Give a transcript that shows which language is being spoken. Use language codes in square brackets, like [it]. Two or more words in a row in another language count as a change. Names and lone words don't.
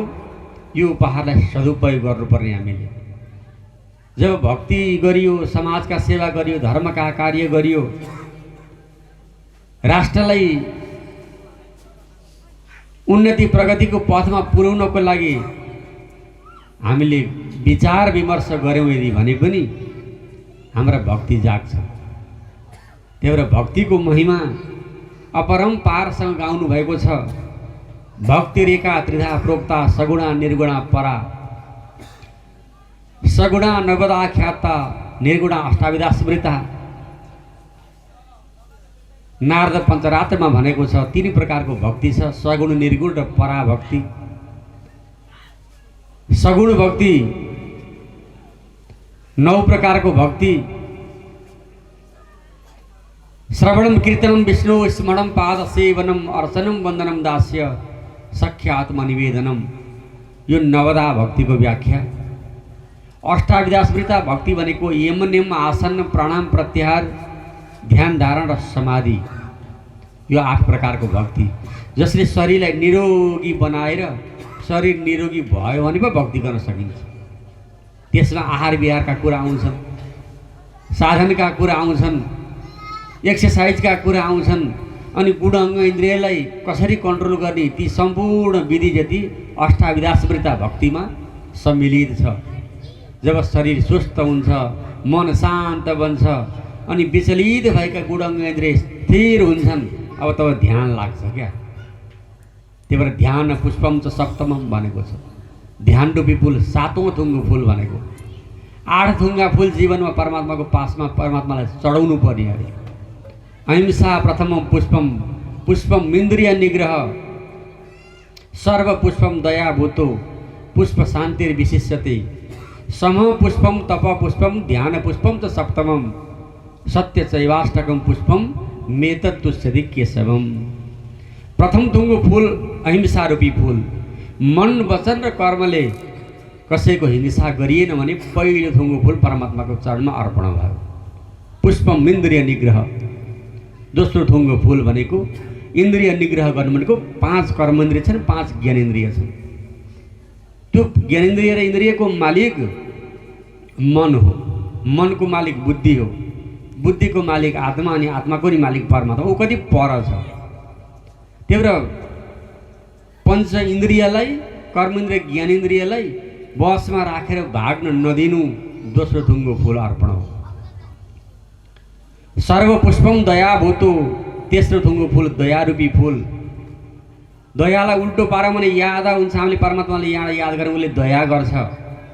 [ne] यो उपहारलाई सदुपयोग गर्नुपर्ने हामीले। जब भक्ति गरियो, समाजका सेवा गरियो, धर्मका कार्य गरियो, राष्ट्रलाई उन्नति प्रगतिको पथमा पुर्याउनको लागि हामीले विचार विमर्श गऱ्यौँ यदि भने पनि हाम्रा भक्ति जाग्छ। त्यही भएर भक्तिको महिमा अपरम्पारसँग गाउनु भएको छ। [sa] भक्ति रेखा त्रिधा प्रोक्ता सगुणा निर्गुणा परा, सगुणा नगदा ख्याता निर्गुणा अष्टाविधा स्मृता। [ne] नारद पञ्चरात्रमा भनेको छ 3 प्रकारको भक्ति छ, सगुण, निर्गुण र पराभक्ति। सगुण भक्ति 9 प्रकारको भक्ति। [sa] श्रवणम कीर्तनम विष्णु स्मरणम पाद सेवनम अर्चनम वन्दनम दास्य सख्य आत्मनिवेदनम। [ne] यो नवदा भक्तिको व्याख्या। [sa] अष्टाविधा स्मृता भक्ति [ne] भनेको यम नियम आसन प्राणायाम प्रत्याहार ध्यान धारण र समाधि। यो 8 प्रकारको भक्ति जसले शरीरलाई निरोगी बनाएर शरीर निरोगी भयो भने पो भक्ति गर्न सकिन्छ। त्यसमा आहार विहारका कुरा आउँछन्, साधनका कुरा आउँछन्, एक्सर्साइजका कुरा आउँछन्, अनि गुण अङ्ग इन्द्रियलाई कसरी कन्ट्रोल गर्ने ती सम्पूर्ण विधि जति [sa] अष्टाविधा स्मृता [ne] भक्तिमा सम्मिलित छ। जब शरीर स्वस्थ हुन्छ, मन शान्त बन्छ, अनि विचलित भएका गुण अङ्ग इन्द्रिय स्थिर हुन्छन्, अब तब ध्यान लाग्छ क्या। त्यही भएर [sa] ध्यान पुष्पम च सप्तमम [ne] भनेको छ। ध्यान रूपी फुल 7औं थुङ्गो फुल भनेको। 8 थुङ्गा फुल जीवनमा परमात्माको पासमा परमात्मालाई चढाउनु पर्ने अरे। [sa] अहिंसा प्रथमम पुष्पम, पुष्पम इन्द्रिय निग्रह, सर्व पुष्पम दया भूतो, पुष्प शान्तिर विशिष्यते, सम पुष्पम तप पुष्पम ध्यान पुष्पम च सप्तमम, सत्य चैवाष्टकम पुष्पम मेतत्तुष्यति केशवम। [ne] प्रथम थुङ्गो फुल अहिंसा रूपी फुल। मन वचन र कर्मले कसैको हिंसा गरिएन भने पहिलो थुङ्गो फुल परमात्माको चरणमा अर्पण भयो। [sa] पुष्पम इन्द्रिय निग्रह। [ne] दोस्रो थुङ्गो फुल भनेको इन्द्रिय निग्रह गर्नु भनेको 5 कर्मेन्द्रिय छन्, 5 ज्ञानेन्द्रिय छन्। त्यो ज्ञानेन्द्रिय र इन्द्रियको मालिक मन हो, मनको मालिक बुद्धि हो, बुद्धिको मालिक आत्मा, अनि आत्माको नि मालिक परमात्मा। ऊ कति पर छ। त्यही भएर पञ्च इन्द्रियलाई, कर्मेन्द्रिय ज्ञानेन्द्रियलाई बसमा राखेर भाग्न नदिनु दोस्रो थुङ्गो फुल अर्पण हो। [sa] सर्व पुष्पम दया भूतो, [ne] तेस्रो थुङ्गो फुल दया रूपी फुल। दयालाई उल्टो पारौँ भने याद हुन्छ। हामीले परमात्माले यहाँ याद गऱ्यौँ, उसले दया गर्छ।